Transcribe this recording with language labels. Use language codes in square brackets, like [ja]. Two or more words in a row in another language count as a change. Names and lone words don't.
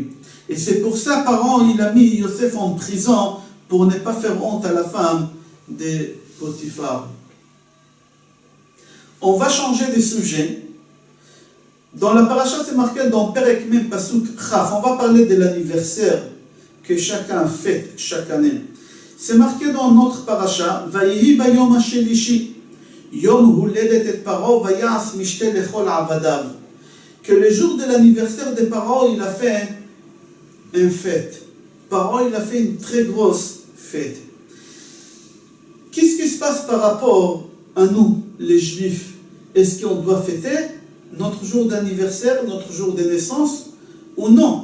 [fr] Et c'est pour ça, Paro, il a mis Yosef en prison pour ne pas faire honte à la femme de Potiphar. On va changer de sujet. Dans la paracha, c'est marqué dans [he] פרק מ' פסוק כ. [fr] On va parler de l'anniversaire que chacun fête chaque année. C'est marqué dans notre paracha, [he] ויהי ביום השלישי, יום הולדת את פרעה ויעש משתה לכל עבדיו. [fr] Que le jour de l'anniversaire de Paro, il a fait une fête. Paro, il a fait une très grosse fête. Qu'est-ce qui se passe par rapport à nous, les Juifs? Est-ce qu'on doit fêter notre jour d'anniversaire, notre jour de naissance, ou non?